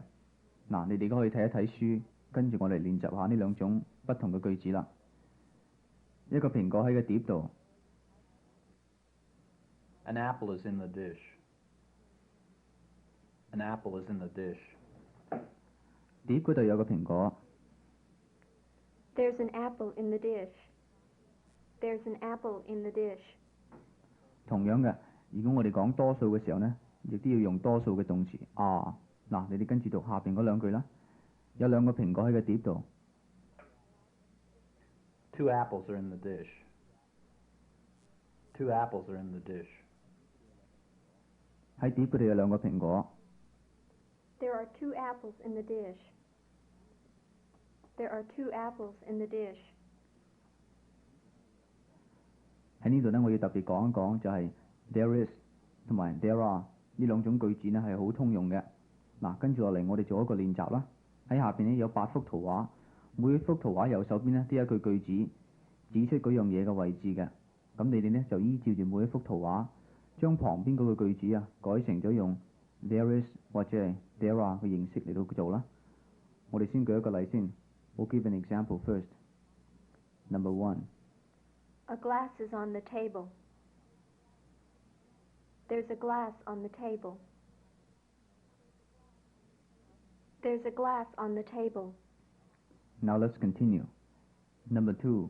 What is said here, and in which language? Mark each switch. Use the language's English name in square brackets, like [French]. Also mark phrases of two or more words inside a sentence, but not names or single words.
[Cantonese] 嗱，你哋而家可以睇一睇書，跟住我嚟練習下呢兩種不同嘅句子啦。一個蘋果喺個碟度。 [English] An apple is in the dish. An apple is in the dish. [Cantonese] 碟嗰度有個蘋果。 [English] There's an apple in the dish. There's an apple in the dish. [Cantonese] 同樣嘅，如果我哋講多數嘅時候呢，亦都要用多數嘅動詞are。嗱，你哋跟住讀下邊嗰兩句啦。有兩個蘋果喺個碟度。 [English] Two apples are in the dish. Two apples are in the dish. [Cantonese] 喺碟嗰度有兩個蘋果。 [English] There are two apples in the dish. There are two apples in the dish. [Cantonese] 喺呢度呢，我要特別講一講，就係 [English] there is [Cantonese] 同埋 [English] there are [Cantonese] 呢兩種句子呢係好通用嘅。嗱，跟住落嚟我哋做一個練習啦。喺下邊呢有8幅圖畫，每幅圖畫右手邊呢都有一句句子指出嗰樣嘢嘅位置嘅。咁你哋呢就依照住每一幅圖畫，將旁邊嗰個句子啊改成咗用 [English] there is [Cantonese] 或者係 [English] there are [Cantonese] 嘅形式嚟到做啦。我哋先舉一個例先。 [English] We'll give an example first. Number 1. A glass is on the table. There's a glass on the table. There's a glass on the table. Now let's continue. Number 2.